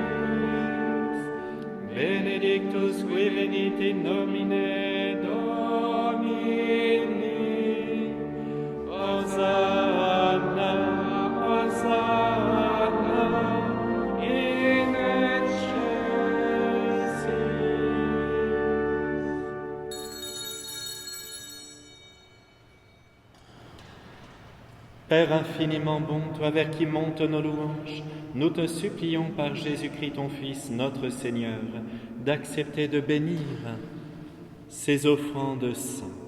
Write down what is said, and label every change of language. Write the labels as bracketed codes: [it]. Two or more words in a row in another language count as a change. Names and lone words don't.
[la] Benedictus qui venit in nomine Domini, Hosanna, Hosanna, in excelsis. [fr] Père infiniment bon, toi vers qui montent nos louanges, nous te supplions par Jésus-Christ ton Fils, notre Seigneur, d'accepter de bénir ces offrandes saintes.